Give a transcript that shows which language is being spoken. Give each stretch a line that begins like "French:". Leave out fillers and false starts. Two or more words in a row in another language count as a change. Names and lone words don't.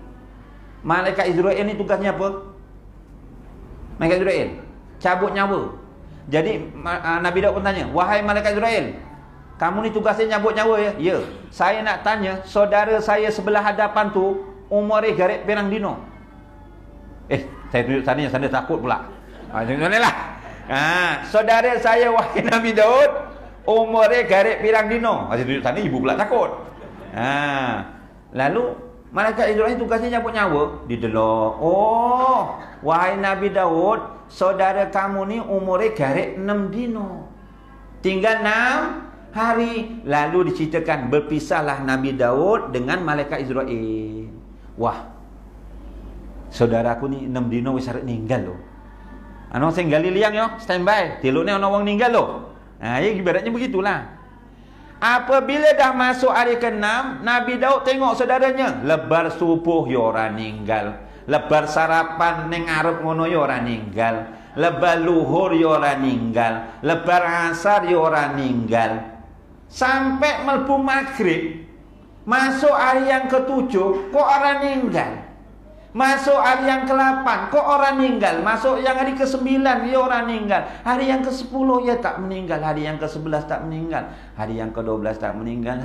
Malay: Malaikat Israel ni tugasnya apa? Malaikat Israel cabut nyawa. Jadi Nabi Daud pun tanya, wahai malaikat Israel, kamu ni tugasnya cabut nyawa ya? Ya. Saya nak tanya, saudara saya sebelah hadapan tu umurnya
Javanese: garek pirang dino?
Malay: Saya tunjuk sana takut pula. Lah. Saudara saya wahai Nabi Daud umurnya
Javanese: garek pirang dino?
Malay: Saya tunjuk sana ibu pula takut. Lalu malaikat Israel tugasnya cabut nyawa.
Javanese: Didelok.
Malay: Oh, wahai Nabi Daud, saudara kamu ni umurnya
Javanese: garek 6 dino.
Malay: Tinggal 6 hari. Lalu diceritakan berpisahlah Nabi Daud dengan malaikat Israel.
Javanese: Wah,
Malay: saudaraku ni
Javanese: 6 dino wis arep ninggal loh. Ano sing gali liang yo, standby. Telok ni ana wong ninggal loh.
Malay: Ya ibaratnya begitulah. Apabila dah masuk hari ke-6, Nabi Daud tengok saudaranya.
Javanese: Lebar subuh ya orang ninggal. Lebar sarapan ning arep ngono ya orang ninggal. Lebar luhur ya orang ninggal. Lebar asar ya orang ninggal.
Malay: Sampai
Javanese: mlebu maghrib,
Malay: masuk hari yang ke-7 kok orang ninggal. Masuk hari yang ke-8 kok orang meninggal. Masuk yang hari ke-9 dia orang meninggal. Hari yang ke-10 dia tak meninggal. Hari yang ke-11 tak meninggal. Hari yang ke-12 tak meninggal.